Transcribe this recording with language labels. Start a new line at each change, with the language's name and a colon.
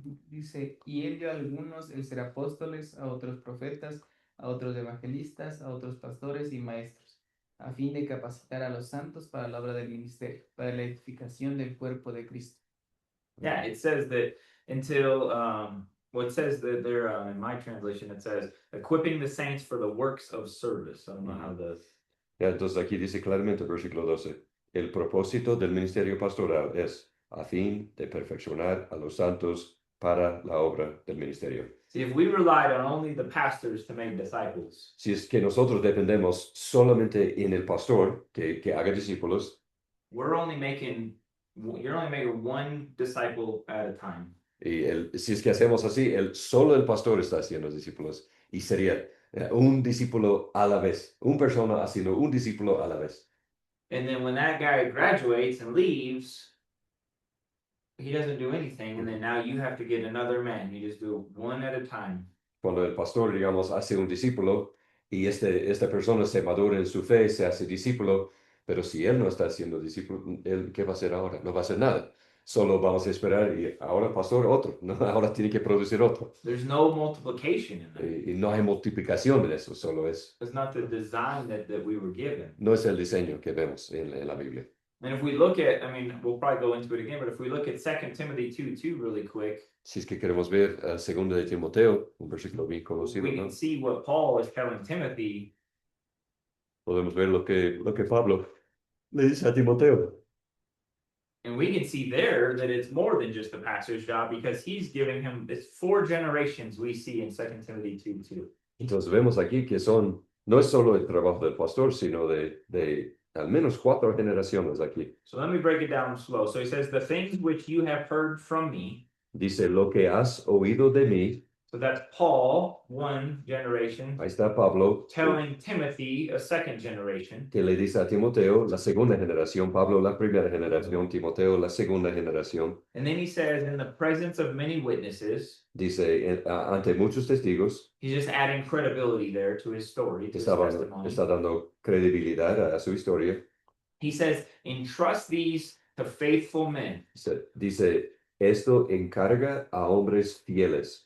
Spanish: Dice, y él dio a algunos el ser apóstoles, a otros profetas, a otros evangelistas, a otros pastores y maestros, a fin de capacitar a los santos para la obra del ministerio, para la edificación del cuerpo de Cristo.
English: Yeah, it says that until well, it says that there in my translation it says equipping the saints for the works of service. I don't know how the
Spanish: Ya, entonces aquí dice claramente, versículo 12, el propósito del ministerio pastoral es a fin de perfeccionar a los santos para la obra del ministerio.
English: see if we relied on only the pastors to make disciples,
Spanish: Si es que nosotros dependemos solamente en el pastor que haga discípulos,
English: you're only making one disciple at a time.
Spanish: y si es que hacemos así, solo el pastor está haciendo discípulos y sería un discípulo a la vez, una persona haciendo un discípulo a la vez.
English: And then when that guy graduates and leaves, he doesn't do anything, and then now you have to get another man. You just do one at a time.
Spanish: Cuando el pastor, digamos, hace un discípulo y esta persona se madura en su fe, se hace discípulo, pero si él no está haciendo discípulo, ¿qué va a hacer ahora? No va a hacer nada. Solo vamos a esperar y ahora pastor otro, ¿no? Ahora tiene que producir otro.
English: There's no multiplication in that.
Spanish: Y no hay multiplicación en eso, solo
English: It's not the design that we were given.
Spanish: no es el diseño que vemos en la Biblia.
English: And if we look at, I mean, we'll probably go into it again, but if we look at 2 Timothy 2:2 really quick,
Spanish: Si es que queremos ver a 2 de Timoteo, un versículo bien conocido,
English: we
Spanish: ¿no?
English: can see what Paul is telling Timothy.
Spanish: Podemos ver lo que Pablo le dice a Timoteo.
English: And we can see there that it's more than just the pastor's job because he's giving him, it's 4 generations we see in 2 Timothy 2:2.
Spanish: Entonces vemos aquí que no es solo el trabajo del pastor, sino de al menos 4 generaciones aquí.
English: So let me break it down slow. So he says, the things which you have heard from me.
Spanish: Dice, lo que has oído de mí,
English: So that's Paul, 1 generation,
Spanish: ahí está Pablo,
English: telling Timothy, a 2nd generation.
Spanish: que le dice a Timoteo, la segunda generación, Pablo la primera generación, Timoteo la segunda generación.
English: And then he says, in the presence of many witnesses,
Spanish: Dice, ante muchos testigos,
English: he's just adding credibility there to his story, to his testimony.
Spanish: está dando credibilidad a su historia.
English: He says, entrust these to faithful men.
Spanish: Dice, esto encarga a hombres fieles.